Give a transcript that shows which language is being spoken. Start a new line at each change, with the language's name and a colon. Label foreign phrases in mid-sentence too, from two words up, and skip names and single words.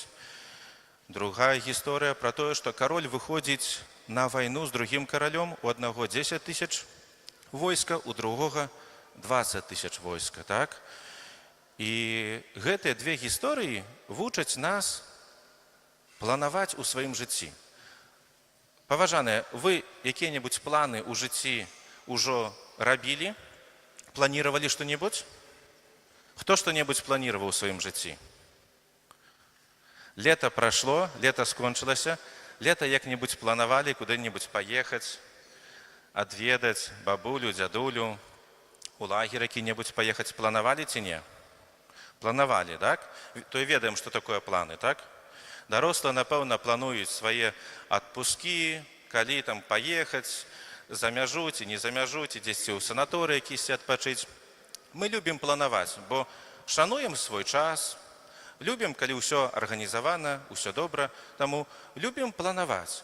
Belarusian: Другая гісторыя пра тое, што кароль выходзіць на вайну з другім каралём, у аднаго 10 000 войска, у другога 20 000 войска, так? І гэтыя две гісторыі вучаць нас планаваць у сваім жыцці. Паважаныя, вы якія-небудзь планы ў жыцці ўжо рабілі?
Russian: Планировали что-нибудь? Кто что-нибудь планировал в своем житті? Лето прошло, лето скончилось, лето як-нибудь планировали куда-нибудь поехать, отведать бабулю, дядулю, у лагеря какие-нибудь поехать. Планировали ці не? Планировали, так? То и ведаем, что такое планы, так?
Belarusian: Дорослые, напэўна, плануюць свае адпускі, калі там поехать, за мяжу ці не за мяжу, ці дзесьці ў санаторыі якісьці адпачыць. Мы любім планаваць, бо шануем свой час, любім, калі ўсё арганізавана, ўсё добра, таму любім планаваць.